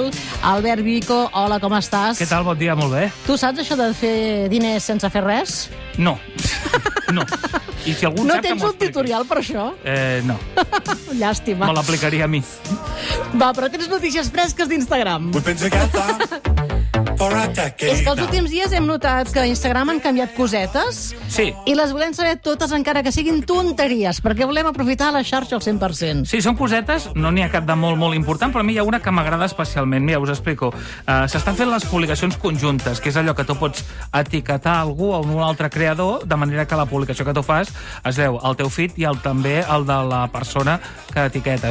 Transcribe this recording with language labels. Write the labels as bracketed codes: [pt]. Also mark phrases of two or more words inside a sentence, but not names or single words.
[ca] Albert Vico, hola, com estàs? Què tal? Bon dia, molt bé. Tu saps això de fer diners sense fer res? No. No. I si algú No sap que tens m'ho un tutorial per això? No. Llàstima. Me l'aplicaria a mi. Va, però tens notícies fresques d'Instagram. [en] We've been together for a decade. [ca] És que els últims dies hem notat que a Instagram han canviat cosetes Sí. i les volem saber totes, encara que siguin tonteries, perquè volem aprofitar la xarxa al 100%. Sí, són cosetes, no n'hi ha cap de molt, molt important, però a mi hi ha una que m'agrada especialment. Mira, us explico. S'estan fent les publicacions conjuntes, que és allò que tu pots etiquetar algú o un altre creador, de manera que la publicació que tu fas es veu al teu feed i també el de la persona que etiquetes.